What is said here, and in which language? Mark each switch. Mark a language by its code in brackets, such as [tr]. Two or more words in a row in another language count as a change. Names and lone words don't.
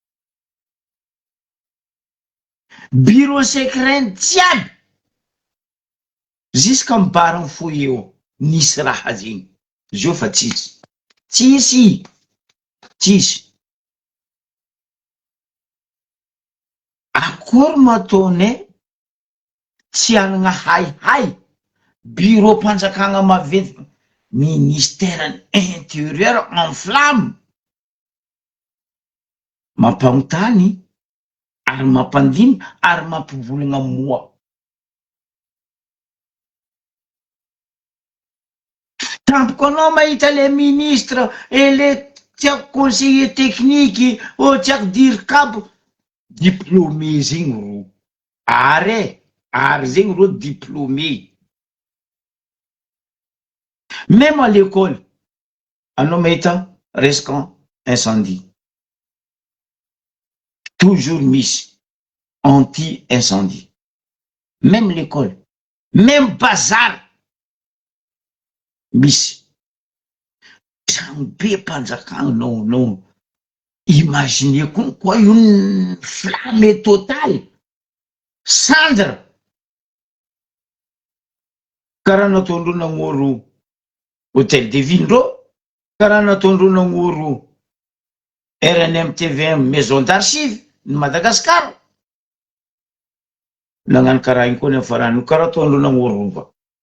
[fr] bureau secret [mg] jiaby jusqu'à mibarany foy eo nisy raha zegny zio fa tsisy akory mataonay tsy anagna hay bureau mpanjakana maventy [fr] ministère intérieur en flamme [mg] mampagnontany ary mampandiny ary mampivolagna moa tampoko anao mahita [fr] le ministre et le [mg] tiako [fr] conseiller technique [mg] tiako dirikabo diplômé zegny ro are Ary zegny rô diplômé. [fr] Même à l'école, [mg] anao mahita resaka incendie. Toujours misy anti-incendie. [fr] Même l'école, même bazar, [mg] misy. Trano be mpanjakana no [fr] imaginez quoi une flamme totale, cendre. [mg] Karaha nataondreo nagnoro Hôtel de Ville ndreo, karaha nataondreo nagnoro RNM TVM Maison d'Archives ny Madagasikara. Nagnano karaha igny koa ny farany, karaha ataondreo nagnoro Rova.